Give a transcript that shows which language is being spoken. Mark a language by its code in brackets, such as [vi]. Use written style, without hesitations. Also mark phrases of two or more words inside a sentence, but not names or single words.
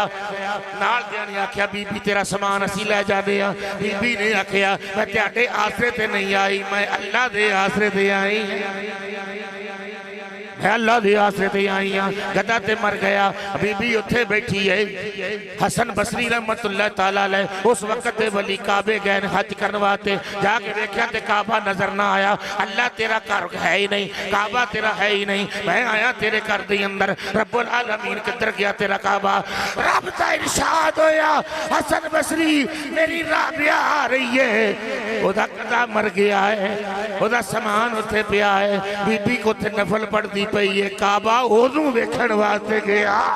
[pa] نال دیاں نے آکھیا بی بی تیرا سامان اسیں لے جاندے آ. بی بی نے آکھیا میں تہاڈے آسرے تے نہیں آئی، میں اللہ دے آسرے تے آئی، میں اللہ دے آسرے تے آئی ہاں. گدھا تے مر گیا، بی بی اتھے بیٹھی ہے۔ حسن بصری [ar] رحمة الله تعالى عليه [pa] اس وقت تے ولی کعبے گئے حج کرنے واسطے، جاکے دیکھا تے کعبہ نظر نا آیا. اللہ تیرا گھر ہے ہی نہیں، کعبہ تیرا ہے ہی نہیں، میں آیا تیرے گھر دے اندر, [ar] رب العالمين [pa] کدھر گیا تیرا کعبہ? رب دا ارشاد ہویا حسن بصری میری رابعہ آ رہی ہے، اودا گدھا مر گیا ہے، اودا سامان اتھے پیا ہے، بی بی کو اتھے نفل پڑھدی پئی ہے، کعبہ اونوں ویکھن واسطے گیا.